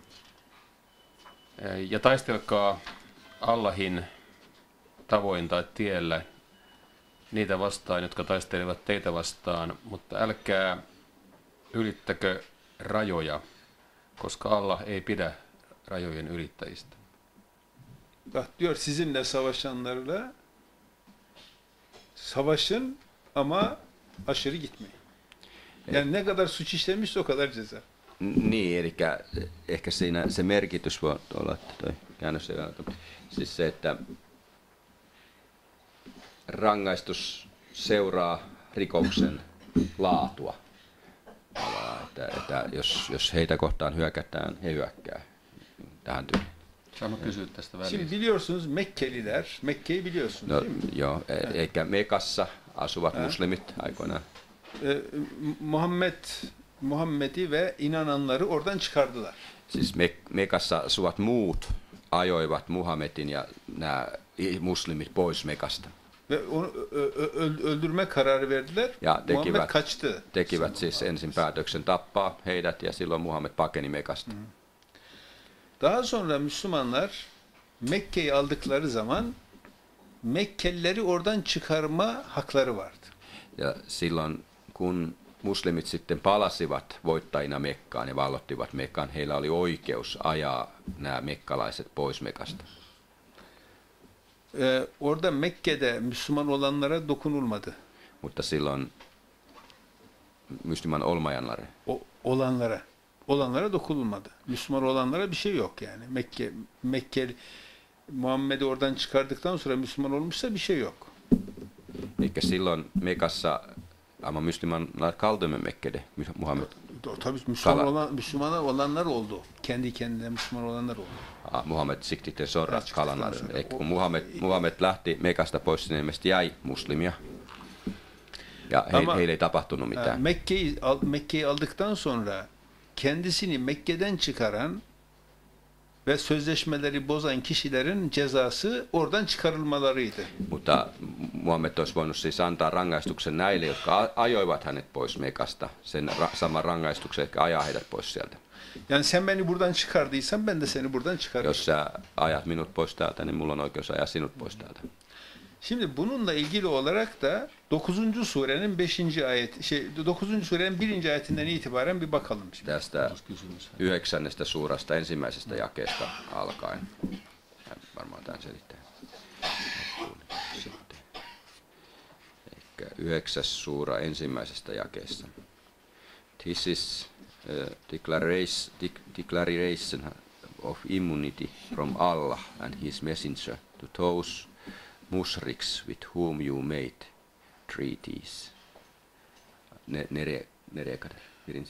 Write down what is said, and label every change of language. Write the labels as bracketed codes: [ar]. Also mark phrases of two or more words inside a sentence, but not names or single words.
[fi] Ja taistelkaa Allahin tavoin tai tiellä niitä vastaan, jotka taistelevat teitä vastaan, mutta älkää ylittäkö rajoja, koska Allah ei pidä rajojen ylittäjistä. [tr] Bak diyor sizinle savaşanlarla savaşın ama aşırı gitmeyin. Yani ne kadar suç işlemişse o kadar ceza. [fi] Niin, eli ehkä siinä se merkitys voi olla, että toi käännös ei ole. Siis se, että rangaistus seuraa rikoksen laatua. Että jos heitä kohtaan hyökätään, he hyökkää tähän tyyliin. Saanko kysyä tästä [tr] Şimdi [fi] välistä? [tr] biliyorsunuz Mekkeliler, Mekke'yi biliyorsunuz [fi] No, [tr] değil mi? [fi] joo, eikä Mekassa asuvat muslimit aikoinaan. [tr] Muhammed'i ve inananları oradan çıkardılar. [fi] Siis Mekassa asuvat muut ajoivat Muhammedin ja nämä muslimit pois Mekasta. [tr] Ve onu öldürme kararı verdiler. [fi] Ja [tr] Muhammed kaçtı. [fi] tekivät siis ensin päätöksen tappaa heidät ja silloin Muhammed pakeni Mekasta. [tr] Daha sonra Müslümanlar Mekke'yi aldıkları zaman Mekkelileri oradan çıkarma hakları vardı. [fi] Ja silloin kun muslimit sitten palasivat voittajina Mekkaan ja vallottivat Mekkaan, heillä oli oikeus ajaa nämä mekkalaiset pois Mekasta. [tr] Orada Mekke'de Müslüman olanlara dokunulmadı. [fi] Mutta silloin [tr] Müslüman olmayanları. Olanlara dokunulmadı. Müslüman olanlara bir şey yok yani. Mekke Muhammed'i oradan çıkardıktan sonra Müslüman olmuşsa bir şey yok. [fi] Eli silloin Mekassa [tr] ama Müslümanlar kaldı mı Mekke'de Muhammed? Tabii Müslüman olanlar oldu. Kendi kendine Müslüman olanlar oldu. Muhammed sikti sorra kalanlar. [fi] Kun Muhammed lähti Mekasta pois, niin ilmeisesti jäi muslimia. Ja heille ei tapahtunut mitään. [tr] Mekke'yi aldıktan sonra kendisini Mekke'den çıkaran ve sözleşmeleri bozan kişilerin cezası oradan çıkarılmalarıydı. [fi] Mutta Muhammed olisi voinut siis antaa rangaistuksen näille, jotka ajoivat hänet pois Mekasta. Sen saman rangaistuksen, jotka ajaa heidät pois sieltä. [tr] Yani sen beni buradan çıkardıysan ben de seni buradan çıkarırım. [fi] Jos sä ajat minut pois täältä, niin mulla on oikeus ajaa sinut pois täältä. [tr] Şimdi bununla ilgili olarak da 9. surenin 5. ayet 9. surenin 1. ayetinden itibaren bir bakalım şimdi. [fi] Tästä 9. suurasta ensimmäisestä jakeesta alkaen. Varmaan tämän selittää. Sitten. Ehkä 9. suura ensimmäisestä jakeesta. [en] This is declaration of immunity from Allah and his messenger to those mushriks with whom you made treaties. [tr] Nereye kadar? Birinci.